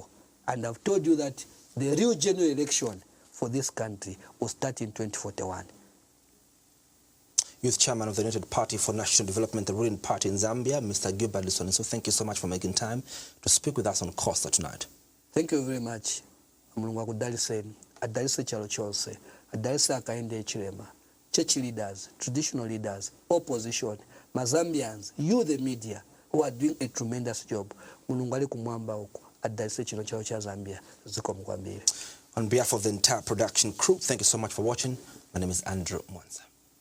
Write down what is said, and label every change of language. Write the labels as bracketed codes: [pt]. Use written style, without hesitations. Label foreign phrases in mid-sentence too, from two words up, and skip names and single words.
[en] And I've told you that the real general election for this country will start in 2041. Youth Chairman of the United Party for National Development, the ruling party in Zambia, Mr. Gilbert Liswaniso, thank you so much for making time to speak with us on Costa tonight. Thank you very much. [ny] Adalise chalo chonse, adalise Akainde Chilema, [en] church leaders, traditional leaders, opposition, Mazambians, you the media, who are doing a tremendous job. On behalf of the entire production crew, thank you so much for watching. My name is Andrew Mwansa.